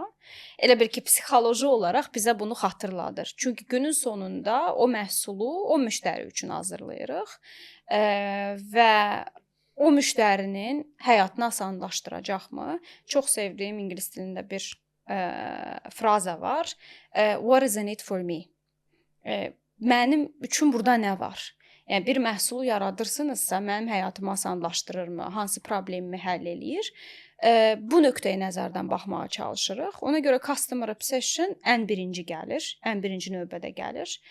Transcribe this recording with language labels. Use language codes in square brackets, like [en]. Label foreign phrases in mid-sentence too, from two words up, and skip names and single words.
[az] Elə bil ki, psixoloji olaraq bizə bunu xatırladır. Çünki günün sonunda o məhsulu o müştəri üçün hazırlayırıq və o müştərinin həyatını asanlaşdıracaqmı? Çox sevdiyim ingilis dilində bir fraza var. [en] What is in it for me? [az] Mənim üçün burada nə var? Yəni bir məhsulu yaradırsınızsa, mənim həyatımı asanlaşdırırmı? Hansı problemimi həll eləyir? Bu nöqteyi nəzərdən baxmağa çalışırıq. Ona görə [en] customer obsession [az] ən birinci gəlir, ən birinci növbədə gəlir.